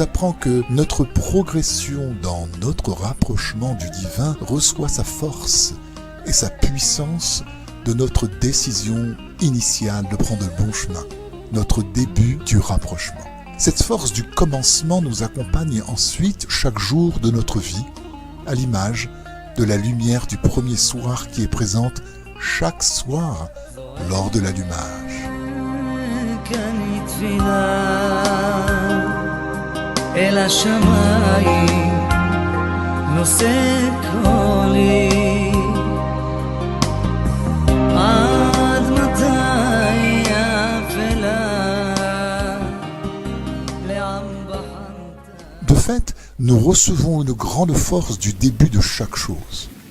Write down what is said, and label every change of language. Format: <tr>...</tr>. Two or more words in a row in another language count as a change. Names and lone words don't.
<fr>apprend que notre progression dans notre rapprochement du divin reçoit sa force et sa puissance de notre décision initiale de prendre le bon chemin, notre début du rapprochement. Cette force du commencement nous accompagne ensuite chaque jour de notre vie, à l'image de la lumière du premier soir qui est présente chaque soir lors de l'allumage.</fr> <he>אל השמיים נושא קולי עד מתי אפלה לעם בחנת.</he> <fr>De fait, nous recevons une grande force du début de chaque chose.</fr>